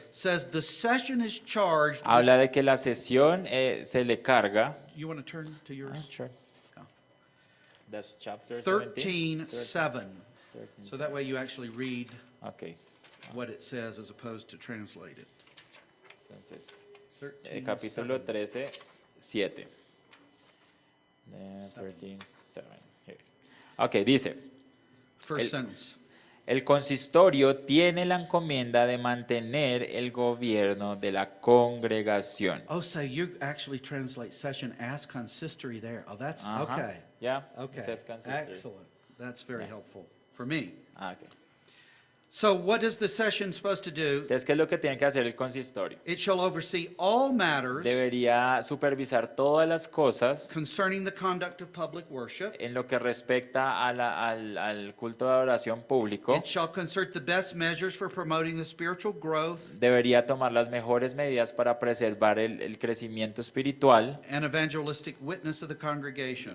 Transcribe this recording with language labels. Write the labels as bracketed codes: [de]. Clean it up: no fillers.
[en] says the session is charged with, [es] habla de que la sesión se le carga. [en] you want to turn to yours? Sure. Yeah. That's chapter 13:7. 13. So that way you actually read Ok. what it says as opposed to translate it. [es] Entonces, 13:7. capítulo 13, 7. 13, 7. Here. Ok, dice, [en] First sentence. [es] el consistorio tiene la encomienda de mantener el gobierno de la congregación. [en] Oh, so you actually translate session as consistory there. Oh, that's [es] Ajá. [en] okay. Yeah, Okay. it says consistory. Excellent. That's very helpful for me. [es] Ah, ok. [en] So what is the session supposed to do? [es] Entonces, ¿qué es lo que tiene que hacer el consistorio? [en] It shall oversee all matters [es] Debería supervisar todas las cosas [en] concerning the conduct of public worship. [es] en lo que respecta a al culto de adoración público. [en] It shall concert the best measures for promoting the spiritual growth [es] Debería tomar las mejores medidas para preservar el crecimiento espiritual [en] and evangelistic witness of the congregation.